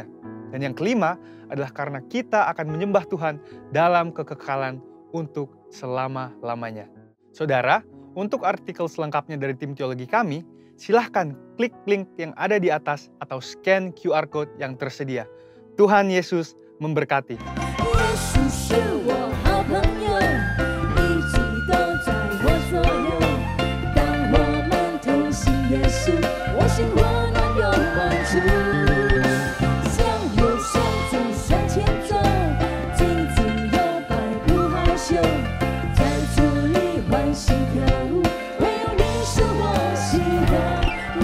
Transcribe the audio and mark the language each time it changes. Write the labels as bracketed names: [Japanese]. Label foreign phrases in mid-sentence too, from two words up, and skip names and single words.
[Indonesian] Dan yang kelima adalah karena kita akan menyembah Tuhan dalam kekekalan untuk selama-lamanya. Saudara, untuk artikel selengkapnya dari tim teologi kami, silahkan klik link yang ada di atas atau [English] scan QR code [Indonesian] yang tersedia. Tuhan Yesus memberkati. [Chinese] Yesus 是我好朋友，一直都在我左右。当我们同行耶稣，我心温暖有满足。向右向左向前走，紧紧摇摆不害羞，在主里欢喜跳舞，唯有你是我心的耶。